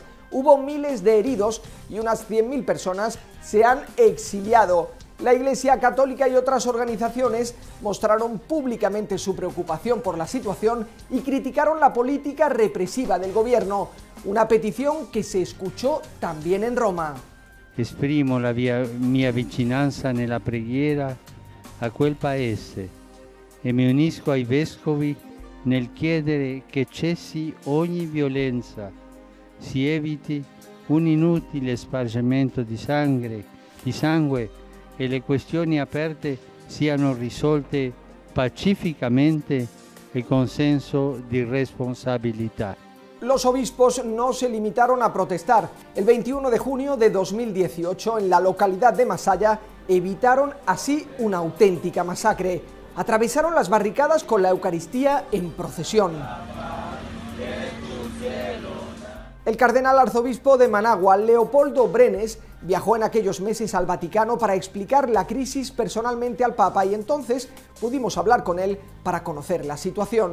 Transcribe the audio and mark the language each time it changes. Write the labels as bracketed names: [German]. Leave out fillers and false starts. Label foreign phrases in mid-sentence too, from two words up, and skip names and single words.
[Spanish] Hubo miles de heridos y unas 100.000 personas se han exiliado. La Iglesia Católica y otras organizaciones mostraron públicamente su preocupación por la situación y criticaron la política represiva del gobierno, una petición que se escuchó también en Roma. [Italian] Esprimo la mia vicinanza nella preghiera a quel paese e mi unisco ai vescovi nel chiedere che cessi ogni violenza, si eviti un inutile spargimento di sangue e le questioni aperte siano risolte pacificamente e con senso di responsabilità. [Spanish] Los obispos no se limitaron a protestar. El 21 de junio de 2018, en la localidad de Masaya, evitaron así una auténtica masacre. Atravesaron las barricadas con la Eucaristía en procesión. El cardenal arzobispo de Managua, Leopoldo Brenes, viajó en aquellos meses al Vaticano para explicar la crisis personalmente al Papa y entonces pudimos hablar con él para conocer la situación.